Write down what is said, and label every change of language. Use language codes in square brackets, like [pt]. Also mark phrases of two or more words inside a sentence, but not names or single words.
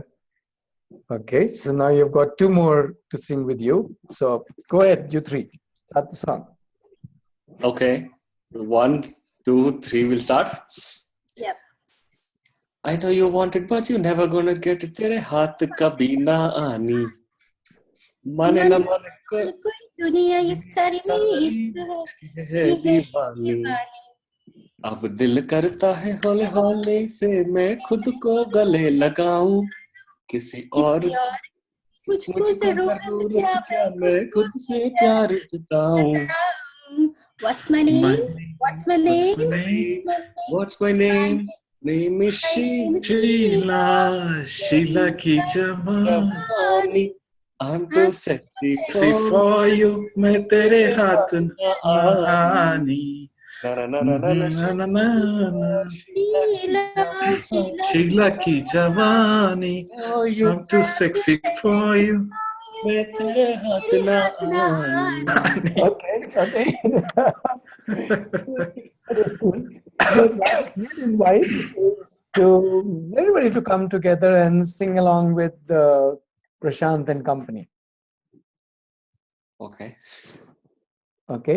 [en] Okay, so now you've got two more to sing with you. So go ahead, you three. Start the song. Okay. 1, 2, 3. We'll start. Yep. I know you want it, but you're never gonna get it. [hi] तेरे हाथ कभी ना आनी, माने न माने कोई दुनिया ये सारी मेरी इश्क है दीवानी. अब दिल करता है हौले हौले से मैं खुद को गले लगाऊं, किसी और मुझको जरूरत क्या, मैं खुद से प्यार जताऊं. [en] What's my name? What's my name? What's my name? Name is [hi] Sheila, Sheila की जवानी. [en] I'm too sexy for you, [hi] मैं तेरे हाथ ना आनी. [en] Na, na, na. Sheila की जवानी. I'm too sexy for you. [hi] मैं तेरे हाथ ना आनी. [en] Okay. That is cool. The last invite is to everybody to come together and sing along with Prashant and company. Okay. Okay.